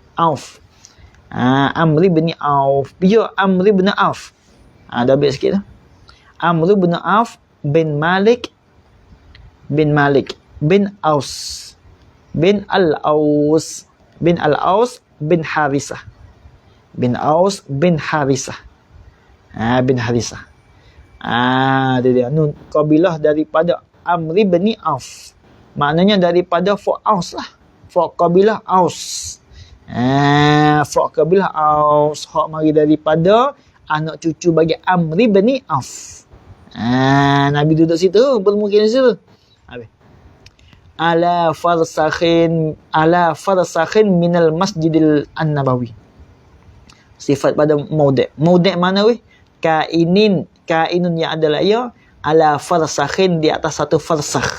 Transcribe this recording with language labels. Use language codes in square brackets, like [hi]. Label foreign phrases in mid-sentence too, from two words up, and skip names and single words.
[ms] Amri bin Auf. Dia Amri bin Auf. Dah baik sikit dah. Amri bin Auf bin Malik bin Aus bin Al-Aus bin Harisah. Bin Aus bin Harisah. Dia nun kabilah daripada Amri bin Auf. Maknanya daripada Fok Aus lah. Fok kabilah Aus. Fok kabilah Aus. Hak mari daripada anak cucu bagi Amri bin Auf. Nabi duduk situ, bermukim di situ. Habis. [ar] على فرسخ من المسجد النبوي. [ms] Sifat pada maudek. Maudek mana weh? Kainun yang adalah ia [ar] على فرسخ, [ms] di atas satu farsakh.